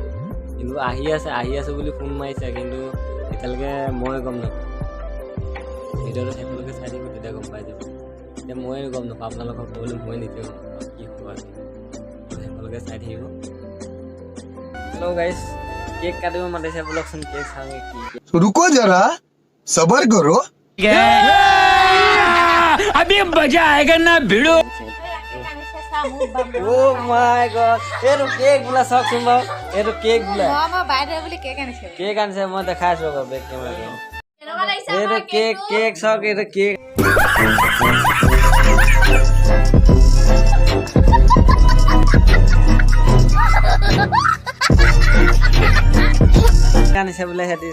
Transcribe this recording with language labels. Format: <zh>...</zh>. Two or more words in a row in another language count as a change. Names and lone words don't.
<as>কিন্তু আহি আছে বুলি ফোন মাৰিছে, কিন্তু এতিয়ালৈকে ময়ে গম নাপাওঁ। ভিডিঅ'টো শেষলৈকে চাই থাকিব, তেতিয়া গম পাই যাব। এতিয়া ময়ে গম নাপাওঁ, আপোনালোকক ক'বলৈ মই নিজে গম নাপাওঁ কি হ'ব আজি। শেষলৈকে চাই থাকিব।</as> <en>hello guys,</en> <as>কেক কাটিব মাতিছে, বোলকচোন কেক খাওঁগে। কি</as> <hi>रुको जरा सबर करो। अभी मजा आएगा ना भिड़ो।</hi> <en>Oh my god,</en> <as>এইটো কেক বোলা চাওকচোন বাৰু, এইটো কেক বোলা কেক আনিছে। মই দেখাই আছো আকৌ</as> <en>back camera.</en> <as>এইটো কেক চাওক, এইটো কেক আনিছে বোলে সিহঁতি।</as>